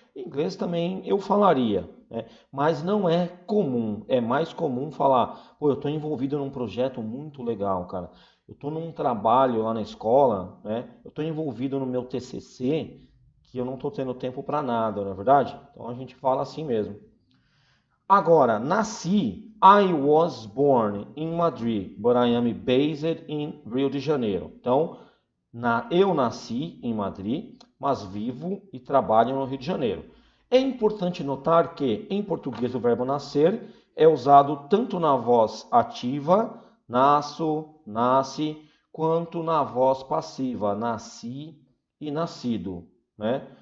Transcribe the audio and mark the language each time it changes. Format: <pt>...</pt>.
<pt>Em inglês também eu falaria, né? Mas não é comum. É mais comum falar, eu estou envolvido num projeto muito legal, cara. Eu estou num trabalho lá na escola, né? Eu estou envolvido no meu TCC, que eu não estou tendo tempo para nada, não é verdade? Então a gente fala assim mesmo. Agora, nasci,</pt> <en>I was born in Madrid, but I am based in Rio de Janeiro.</en> <pt>Então, eu nasci em Madrid, mas vivo e trabalho no Rio de Janeiro. É importante notar que, em português, o verbo nascer é usado tanto na voz ativa, nasço, nasce, quanto na voz passiva, nasci e nascido, né?</pt>